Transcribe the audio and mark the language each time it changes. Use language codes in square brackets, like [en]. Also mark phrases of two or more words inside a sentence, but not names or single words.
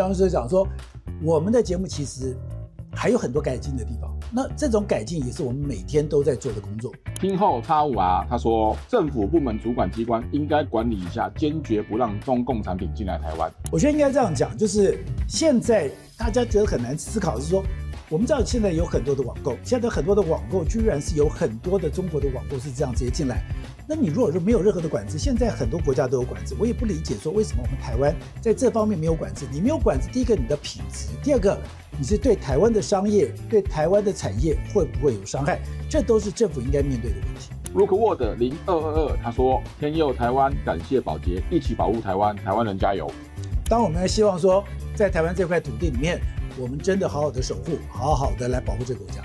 [zh] 當時講說，我們的節目其實還有很多改進的地方。那這種改進也是我們每天都在做的工作。聽後85R他說，政府部門主管機關應該管理一下，堅決不讓中共產品進來台灣。我覺得應該這樣講，就是現在大家覺得很難思考的是說，我們知道現在有很多的網購，現在很多的網購居然是有很多的中國的網購是這樣直接進來。那你如果說沒有任何的管制，現在很多國家都有管制，我也不理解說為什麼我们台灣在這方面沒有管制。你沒有管制，第一個你的品質，第二個你是對台灣的商業、對台灣的產業會不會有傷害，這都是政府應該面對的問題。 Rookwood 0222他說，天佑台灣，感謝寶傑，一起保護台灣，台灣人加油。當我們希望說在台灣這塊土地裡面，我們真的好好的守護，好好的來保護這個國家。